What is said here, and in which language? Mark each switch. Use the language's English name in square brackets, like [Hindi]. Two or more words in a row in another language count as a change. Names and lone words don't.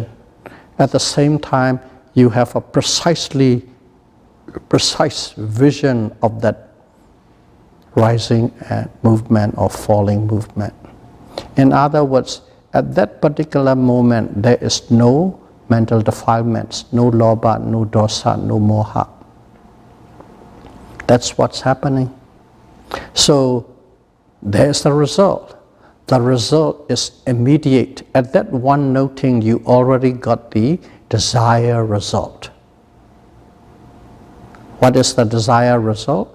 [English] At the same time, you have a precise vision of that rising movement or falling movement. In other words, at that particular moment, there is no mental defilements, no lobha, no dosa, no moha. That's what's happening. So there's the result. The result is immediate. At that one noting, you already got the desired result. What is the desired result?